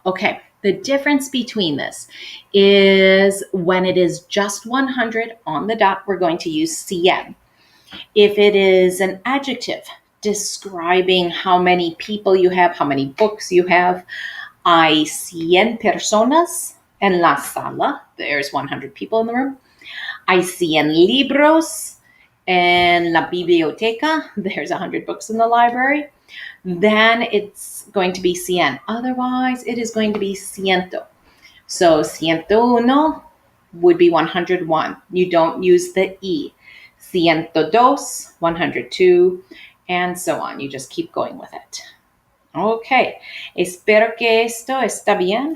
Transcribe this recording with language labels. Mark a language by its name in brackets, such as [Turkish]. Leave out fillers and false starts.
[English] Okay, the difference between this is when it is just 100 on the dot, we're going to use cien. If it is an adjective describing how many people you have, how many books you have, [Spanish] hay 100 personas en la sala. [English] There's 100 people in the room. [Spanish] Hay 100 libros en la biblioteca. [English] There's 100 books in the library. Then it's going to be 100. Otherwise, it is going to be ciento. So 101, would be 101. You don't use the E. 102, 102, and so on. You just keep going with it. [Spanish] Okay, espero que esto está bien.